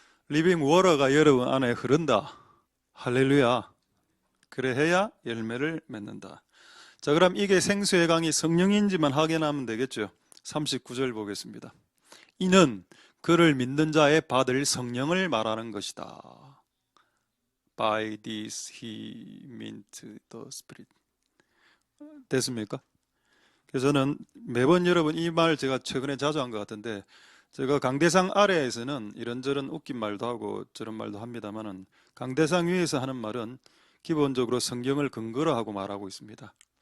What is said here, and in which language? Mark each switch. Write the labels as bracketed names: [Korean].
[English] living water [Korean] 가 여러분 안에 흐른다. 할렐루야. 그래 해야 열매를 맺는다. 자, 그럼 이게 생수의 강이 성령인지만 확인하면 되겠죠. 39절 보겠습니다. 이는 그를 믿는 자의 받을 성령을 말하는 것이다. [English] By this he meant the Spirit. [Korean] 됐습니까? 그래서 저는 매번 여러분 이 말 제가 최근에 자주 한 것 같은데, 제가 강대상 아래에서는 이런저런 웃긴 말도 하고 저런 말도 합니다만은 강대상 위에서 하는 말은 기본적으로 성경을 근거로 하고 말하고 있습니다.